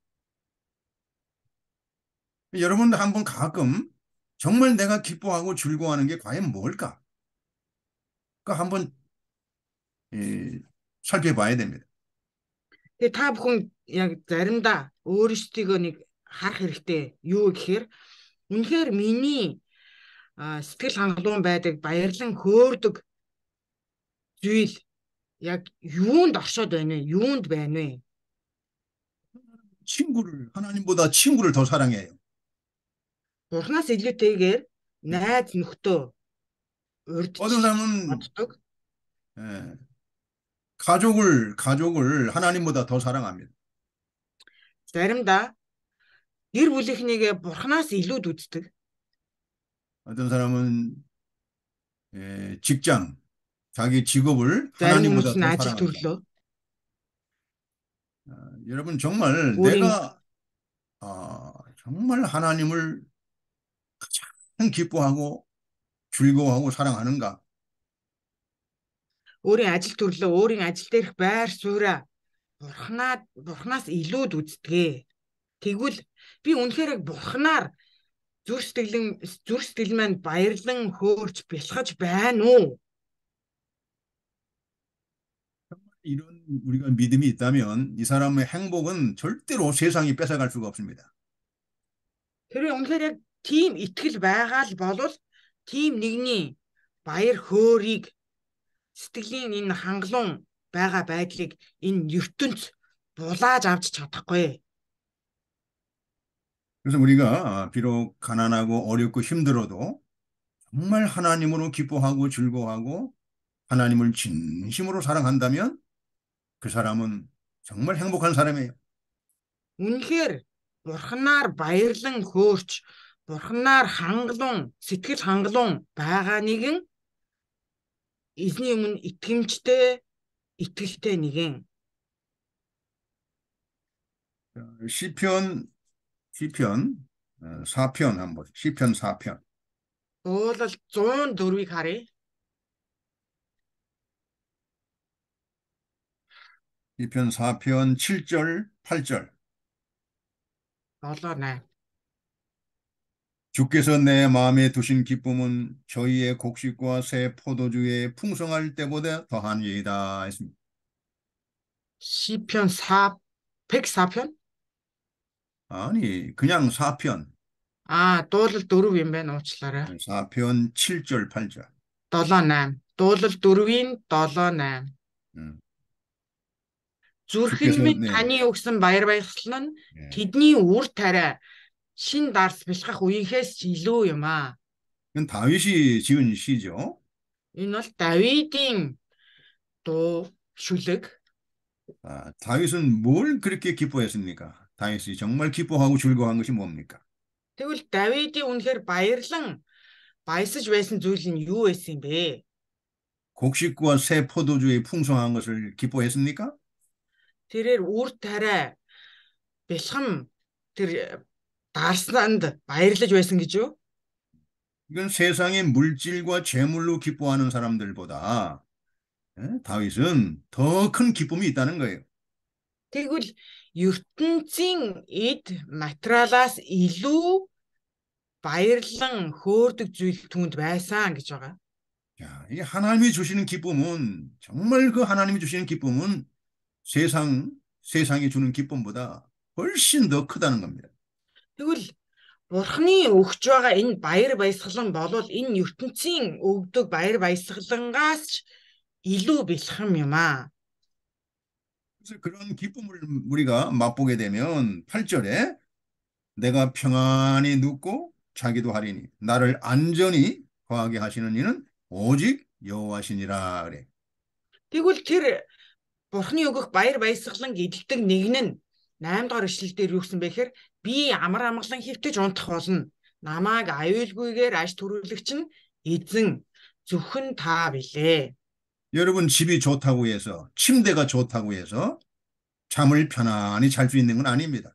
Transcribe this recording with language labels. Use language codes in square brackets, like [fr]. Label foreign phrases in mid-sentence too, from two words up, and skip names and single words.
[ko] 여러분 한번 가끔 정말 내가 기뻐하고 즐거워하는 게 과연 뭘까? 그 한번 살펴봐야 됩니다. [mn] Тэгээ та бүхэн яг заримдаа өөрсдийгөө нэг харах хэрэгтэй. Юу гэхээр үнэхээр миний сэтгэл хангалуун байдаг, баярлан хөөрдөг зүйл яг юунд оршоод байна вэ? Юунд байна вэ? [ko] 하나님보다 친구를 더 사랑해요. [mn] Бурханаас илүүтэйгээр найз нөхдөө урьдчилж [ko] 어떤 사람은 [mn] боддог. [ko] 가족을 하나님보다 더 사랑합니다. [mn] Заримдаа гэр бүлийнхнийгээ бурханаас илүүд үздэг. [ko] 어떤 사람은 직장, 자기 직업을 [mn] Зарим [ko] 하나님보다 [mn] хүмүүс нь [ko] 더 [mn] ажил [ko] 사랑합니다. [mn] төрлөө. [ko] 여러분 정말 우린- 내가 정말 하나님을 가장 기뻐하고 즐거워하고 사랑하는가? [mn] Өөрийн ажил төрлөө, өөрийн ажил дээрх байр сууриа бурханаас илүүд үздэг. Тэгвэл би үнэхээр яг бурханаар зүрх сэтгэл маань баярлан хөөрч бэлхэж байна уу? [ko] 이런 우리가 믿음이 있다면 이 사람의 행복은 절대로 세상이 뺏어갈 수가 없습니다. [mn] Тэрээ үнэхээр яг тийм итгэл байгаа л болвол тийм нэгний баяр хөөргийг сэтгэлийн энэ хангалуун байгаа байдлыг энэ ертөнц булааж авч чадахгүй. [ko] 그래서 우리가 비록 가난하고 어렵고 힘들어도 정말 하나님으로 기뻐하고 즐거워하고 하나님을 진심으로 사랑한다면 그 사람은 정말 행복한 사람이에요. [mn] Үнэхээр бурханаар баярлан хөөрч, бурханаар сэтгэл хангалуун байгаа нэгэн эзний өмнө итгэмжтэй, итгэлтэй нэгэн. [ko] 시편 4편 한번 시편 4편 [mn] Уулал 104-ийг харъя. [ko] 시편 4편 7절 8절 7-8. 주께서 내 마음에 두신 기쁨은 저희의 곡식과 새 포도주의 풍성할 때보다 더하니이다 했습니다. 시편 4 104편? 아니 그냥 4편 [mn] Дуулал 4 юм байна, уучлаарай. [ko] 4편 7절 8절 7-8. [mn] Дуулал 4-ийн 7-8. Зүрхэн минь [ko] 네. [mn] таны өгсөн баяр баясгал нь [ko] 예. [mn] тэдний үр тариа шин дарс бэлхах үеийнхээс ч илүү юм аа. [ko] 이건 다윗이 지은 시죠. [mn] Энэ бол Давидын дуу шүлэг. [ko] 다윗은 뭘 그렇게 기뻐했습니까? 다윗이 정말 기뻐하고 즐거워한 것이 뭡니까? [mn] Тэгвэл Давидын үнэхээр баярлан баясаж байсан зүйл нь юу байсан юм бэ? [ko] 곡식과 새 포도주의 풍성한 것을 기뻐했습니까? [mn] Тэрээр үр тариа бэлхэм тэр дарснанд баярлаж байсан гэж юу? [ko] 이건 세상의 물질과 재물로 기뻐하는 사람들보다 다윗은 더 큰 기쁨이 있다는 거예요. [mn] Тэгвэл ертөнцийн эд материалаас илүү баярлан хөөрдөг зүйл түүнд байсан гэж байгаа. [ko] 자, 이 하나님이 주시는 기쁨은 정말 그 하나님이 주시는 기쁨은 세상이 주는 기쁨보다 훨씬 더 크다는 겁니다. [mn] Тэгвэл Бурхны өгч байгаа энэ баяр баясгалан болвол энэ ертөнцийн өгдөг баяр баясгалангаас ч илүү бэлхэм юм аа. [ko] 그래서 그런 기쁨을 우리가 맛보게 되면 8절에 내가 평안히 눕고 자기도 하리니 나를 안전히 거하게 하시는 이는 오직 여호와시니라 그래. [mn] Тэгвэл тэр Бурхны өгөх баяр баясгалан эдэлдэг нэг нь 8 дугаар ишлэл дээр юу гэсэн бэ гэхээр би амар амгалан хэвтэж унтах болно. Намааг аюулгүйгээр аж төрүүлэгч нь эзэн зөвхөн та билээ. [ko] 여러분 집이 좋다고 해서 침대가 좋다고 해서 잠을 편안히 잘 수 있는 건 아닙니다.